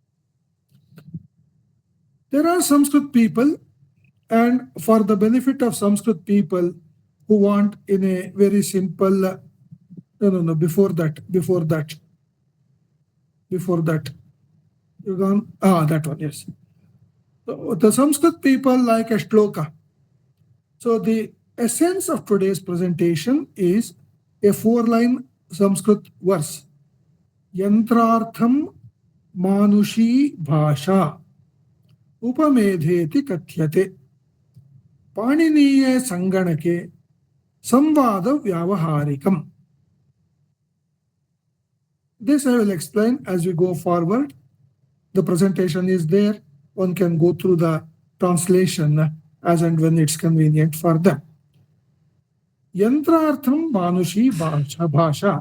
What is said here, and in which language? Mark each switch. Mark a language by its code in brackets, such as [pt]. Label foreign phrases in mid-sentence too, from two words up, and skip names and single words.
[en] There are Samskruth people, and for the benefit of Samskruth people who want in a very simple, before that. You're gone, that one, yes. So the Samskruth people like a shloka. So the essence of today's presentation is a 4-line Samskruth verse. [sa] यन्त्रार्थं मानुषी भाषा उपमेधेति कथ्यते पाणिनीये सङ्गणके संवाद व्यावहारिकम्. [en] This I will explain as we go forward. The presentation is there. One can go through the translation as and when it's convenient for them. [sa] यन्त्रार्थं मानुषी भाषा.